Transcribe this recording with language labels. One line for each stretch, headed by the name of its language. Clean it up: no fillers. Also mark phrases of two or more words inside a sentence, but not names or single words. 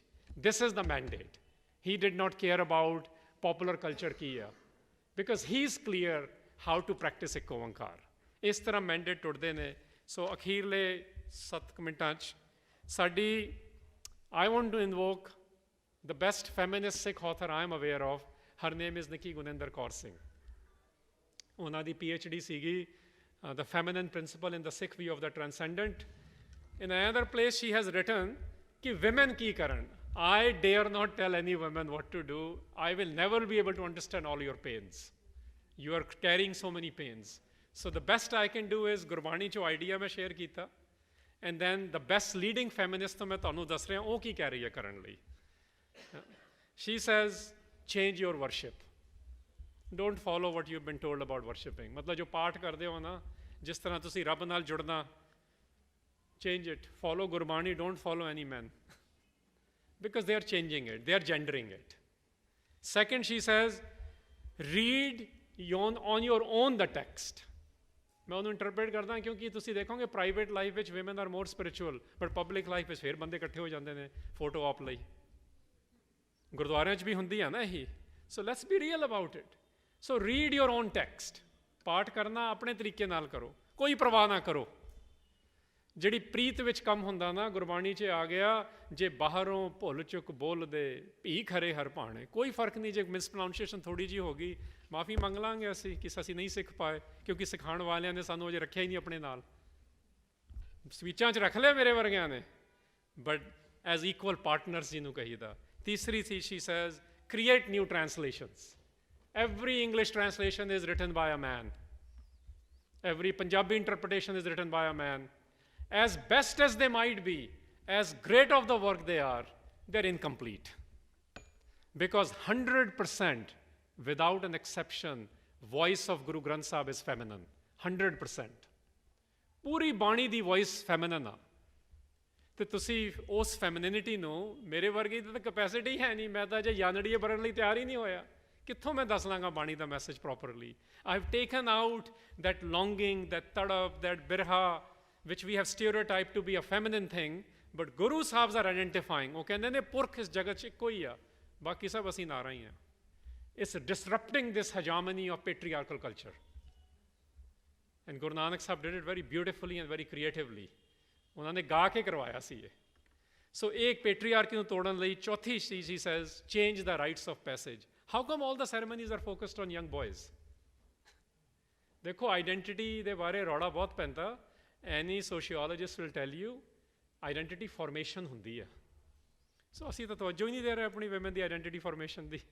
English: This is the mandate. He did not care about popular culture
Punjabi: ਕੀ ਆ,
English: because he is clear how to practice
Punjabi: ਇੱਕ ਓਂਕਾਰ. ਇਸ ਤਰ੍ਹਾਂ mandate ਟੁੱਟਦੇ ਨੇ. ਸੋ ਅਖੀਰਲੇ 7 ਮਿੰਟਾਂ 'ਚ ਸਾਡੀ,
English: I want to invoke the best feminist Sikh author I am aware of. Her name is Nikki Guninder Kaur Singh.
Punjabi: ਉਹਨਾਂ ਦੀ PhD ਸੀਗੀ
English: The Feminine Principle in the Sikh View of the Transcendent. In another place she has written
Punjabi: ਕਿ women ਕੀ ਕਰਨ.
English: I dare not tell any woman what to do. I will never be able to understand all your pains. You are carrying so many pains. So the best I can do is
Punjabi: ਗੁਰਬਾਣੀ ਚੋਂ ਆਈਡੀਆ ਮੈਂ ਸ਼ੇਅਰ ਕੀਤਾ,
English: and then the best leading feminist
Punjabi: ਮੈਂ ਤੁਹਾਨੂੰ ਦੱਸ ਰਿਹਾ ਉਹ ਕੀ ਕਹਿ ਰਹੀ ਹੈ ਕਰਨ ਲਈ.
English: She says, change your worship. Don't follow what you've been told about worshipping.
Punjabi: ਮਤਲਬ ਜੋ ਪਾਠ ਕਰਦੇ ਹੋ ਨਾ, ਜਿਸ ਤਰ੍ਹਾਂ ਤੁਸੀਂ ਰੱਬ ਨਾਲ ਜੁੜਨਾ,
English: change it. Follow ਗੁਰਬਾਣੀ, don't follow any men. Because they are changing it, they are gendering it. Second, she says, read on your own the text.
Punjabi: मैं ਉਹਨੂੰ ਇੰਟਰਪ੍ਰੇਟ ਕਰਦਾ ਕਿਉਂਕਿ ਤੁਸੀਂ ਦੇਖੋਗੇ
English: private life
Punjabi: ਵਿੱਚ
English: women are more spiritual, but public life
Punjabi: ਵਿੱਚ ਫਿਰ ਬੰਦੇ ਇਕੱਠੇ ਹੋ ਜਾਂਦੇ ਨੇ ਫੋਟੋ ਆਪ ਲਈ. ਗੁਰਦੁਆਰਿਆਂ 'ਚ ਵੀ ਹੁੰਦੀ ਆ ਨਾ ਇਹੀ.
English: So let's be real about it. So read your own text.
Punjabi: ਪਾਠ ਕਰਨਾ ਆਪਣੇ ਤਰੀਕੇ ਨਾਲ ਕਰੋ, ਕੋਈ ਪਰਵਾਹ ਨਾ ਕਰੋ. ਜਿਹੜੀ ਪ੍ਰੀਤ ਵਿੱਚ ਕੰਮ ਹੁੰਦਾ ਨਾ, ਗੁਰਬਾਣੀ 'ਚ ਆ ਗਿਆ, ਜੇ ਬਾਹਰੋਂ ਭੁੱਲ ਚੁੱਕ ਬੋਲਦੇ ਭੀ ਖਰੇ ਹਰ ਭਾਣੇ, ਕੋਈ ਫਰਕ ਨਹੀਂ. ਜੇ ਮਿਸਪ੍ਰੋਨਾਊਂਸੀਏਸ਼ਨ ਥੋੜ੍ਹੀ ਜਿਹੀ ਹੋ ਗਈ, ਮਾਫੀ ਮੰਗ ਲਾਂਗੇ ਅਸੀਂ ਕਿ ਅਸੀਂ ਨਹੀਂ ਸਿੱਖ ਪਾਏ, ਕਿਉਂਕਿ ਸਿਖਾਉਣ ਵਾਲਿਆਂ ਨੇ ਸਾਨੂੰ ਅਜੇ ਰੱਖਿਆ ਹੀ ਨਹੀਂ ਆਪਣੇ ਨਾਲ. ਸਵੀਚਾਂ 'ਚ ਰੱਖ ਲਿਆ ਮੇਰੇ ਵਰਗਿਆਂ ਨੇ,
English: but as equal partners
Punjabi: ਜਿਹਨੂੰ ਕਹੀਦਾ. ਤੀਸਰੀ ਸੀ,
English: she says, create new translations. Every English translation is written by a man. Every Punjabi interpretation is written by a man. As best as they might be, as great of the work they are, they're incomplete. Because 100%, without an exception, voice of Guru Granth Sahib is feminine. 100%.
Punjabi: ਪੂਰੀ ਬਾਣੀ ਦੀ
English: voice feminine
Punjabi: ਆ. ਤੇ ਤੁਸੀਂ ਉਸ ਫੈਮਿਨਿਟੀ ਨੂੰ, ਮੇਰੇ ਵਰਗੀ ਦੀ ਤਾਂ ਕੈਪੈਸਿਟੀ ਹੈ ਨਹੀਂ, ਮੈਂ ਤਾਂ ਜੇ ਯਾਨੜੀਏ ਭਰਨ ਲਈ ਤਿਆਰ ਹੀ ਨਹੀਂ ਹੋਇਆ, ਕਿੱਥੋਂ ਮੈਂ ਦੱਸ ਲਾਂਗਾ ਬਾਣੀ ਦਾ
English: message properly. I have taken out that longing, that ਤੜਪ, that ਬਿਰਹਾ, which we have stereotyped to be a feminine thing, but Guru Sahibs are identifying.
Punjabi: ਉਹ ਕਹਿੰਦੇ ਨੇ ਪੁਰਖ ਇਸ ਜਗਤ 'ਚ ਇੱਕੋ ਹੀ ਆ, ਬਾਕੀ ਸਭ ਅਸੀਂ ਨਾਰਾ ਹੀ ਆ.
English: It's disrupting this hegemony of patriarchal culture. And Guru Nanak Sahib did it very beautifully and very creatively.
Punjabi: ਉਹਨਾਂ ਨੇ ਗਾ ਕੇ ਕਰਵਾਇਆ ਸੀ ਇਹ. So ਇੱਕ patriarchy ਨੂੰ ਤੋੜਨ ਲਈ ਚੌਥੀ ਚੀਜ਼,
English: he says, change the rites of passage. How come all the ceremonies are focused on young boys?
Punjabi: ਦੇਖੋ ਆਈਡੈਂਟਿਟੀ ਦੇ ਬਾਰੇ ਰੌਲਾ ਬਹੁਤ ਪੈਂਦਾ.
English: Any sociologist will tell you, identity formation
Punjabi: ਹੁੰਦੀ ਹੈ. ਸੋ ਅਸੀਂ ਤਾਂ ਤਵੱਜੋ ਹੀ ਨਹੀਂ ਦੇ ਰਹੇ ਆਪਣੀ women ਦੀ ਆਈਡੈਂਟਿਟੀ ਫਾਰਮੇਸ਼ਨ ਦੀ.